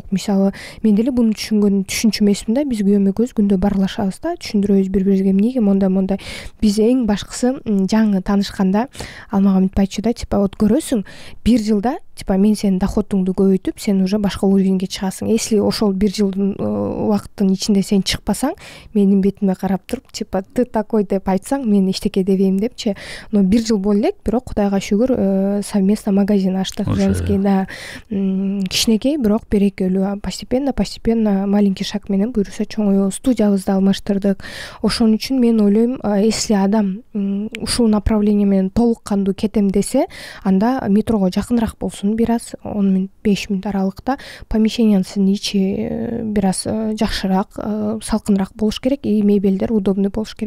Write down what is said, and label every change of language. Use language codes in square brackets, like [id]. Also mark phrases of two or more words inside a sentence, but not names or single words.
[ky] Мисалы, мен деле буну түшүнчү эмесмин да, биз күйөөм экөөбүз күндө барлашабыз да, түшүндүрөбүз бири-бирибизге эмнеге мондай. Биз эң башкысы жаңы таанышканда ал мага мынтип айтчу да, типа, вот көрөсүң, 1 жылда типа мен сенин доходуңду көбөйтүп, сен уже башка уровеньге чыгасың. Если ошол 1 жылдын убакыттын ичинде сен чыкпасаң, менин бетиме карап туруп, [ru] типа, ты такой [ky] деп айтсаң, мен эчтеке дебейм депчи. Но 1 жыл болду элек, бирок Кудайга шүгүр, совместно магазин ачтык, женский, да. Кичинекей, бирок берекелүү. [ru] Постепенно маленький шаг [ky] менен буюрса чоңоюбуз. Студиябызды алмаштырдык. Ошон үчүн мен ойлойм, если адам ушул направление менен толук кандуу кетем десе, анда метрого жакыныраак болсун, бир аз 10 мүнөт, 5 мүнөт аралыкта, помещениянын ичи бир аз жакшыраак, салкыныраак болуш керек, и мебелдер удобный болуш керек.